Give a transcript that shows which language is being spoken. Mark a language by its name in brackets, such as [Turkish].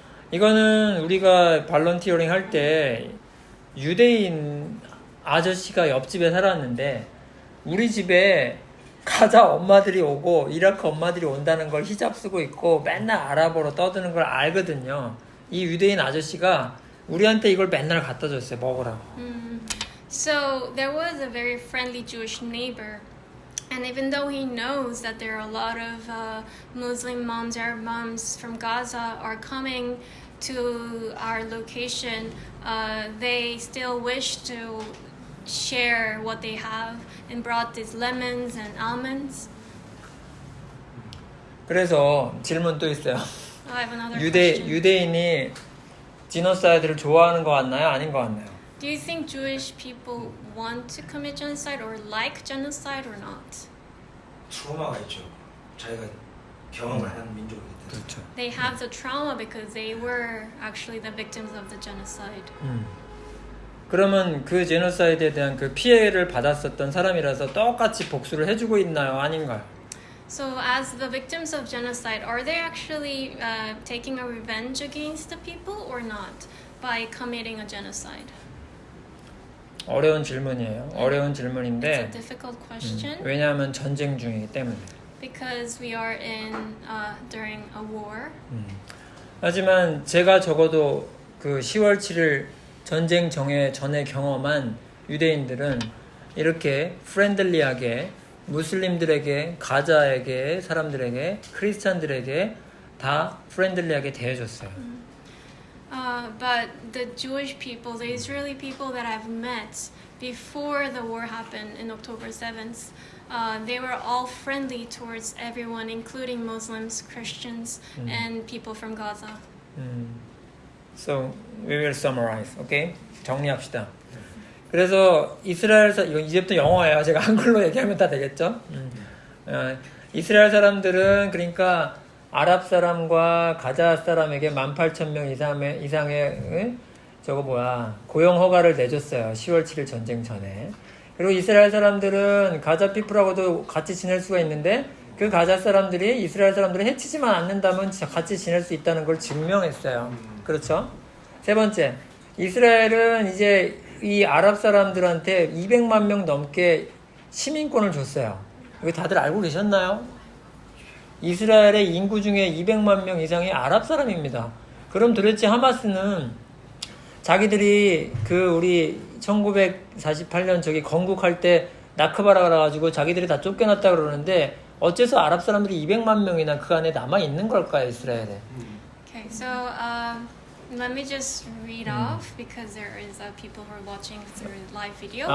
[Korean] 이거는 우리가 발런티어링 할 때 유대인 아저씨가 옆집에 살았는데 우리 집에 가자 엄마들이 오고 이라크 엄마들이 온다는 걸 히잡 쓰고 있고 맨날 아랍어로 떠드는 걸 알거든요. 이 유대인 아저씨가 우리한테 이걸 맨날 갖다 줬어요. 먹으라고. [English] So there was a very friendly Jewish neighbor, and even though he knows that there are a lot of Muslim moms, Arab moms from Gaza are coming to our location, they still wish to share what they have and brought these lemons and almonds. [Korean] 그래서 질문 또 있어요. [English] I have another question. [Korean] 유대인이 지노사이드를 좋아하는 것 같나요? 아닌 것 같나요? [English] Do you think Jewish people want to commit genocide or like genocide or not? [Korean] 트라우마가 있죠. 자기가 경험을 한 민족이기 때문에. 그렇죠. [English] They have the trauma because they were actually the victims of the genocide. [Korean] 그러면 그 제노사이드에 대한 그 피해를 받았었던 사람이라서 똑같이 복수를 해주고 있나요? 아닌가요? [English] So, as the victims of genocide, are they actually taking a revenge against the people or not by committing a genocide? [Korean] 어려운 질문이에요. 어려운 [English] It's [Korean] 질문인데 [English] a difficult question [Korean] 왜냐하면 전쟁 중이기 때문에. [English] because we are in during a war. [Korean] 하지만 제가 적어도 그 10월 7일 전쟁 전에 경험한 유대인들은 이렇게 프렌들리하게 무슬림들에게, 가자에게, 사람들에게, 크리스찬들에게 다 프렌들리하게 대해줬어요. [English] But the Jewish people, the Israeli people that I've met before the war happened in October 7th, they were all friendly towards everyone, including Muslims, Christians, and people from Gaza. So we will summarize, okay? [Korean] 정리합시다. 그래서 이건 이제부터 영어예요. 제가 한글로 얘기하면 다 되겠죠? 이스라엘 사람들은 그러니까 아랍 사람과 가자 사람에게 18,000명 이상의 고용 허가를 내줬어요. 10월 7일 전쟁 전에. 그리고 이스라엘 사람들은 가자 피플하고도 같이 지낼 수가 있는데 그 가자 사람들이 이스라엘 사람들을 해치지만 않는다면 같이 지낼 수 있다는 걸 증명했어요. 그렇죠? 세 번째, 이스라엘은 이제 이 아랍 사람들한테 200만 명 넘게 시민권을 줬어요. 이거 다들 알고 계셨나요? 이스라엘의 인구 중에 200만 명 이상이 아랍 사람입니다. 그럼 도대체 하마스는 자기들이 우리 1948년 건국할 때 나크바라 그래가지고 자기들이 다 쫓겨났다 그러는데 어째서 아랍 사람들이 200만 명이나 그 안에 남아 있는 걸까요, 이스라엘에? [English] Okay, so let me just read off because there is people who are watching through live video.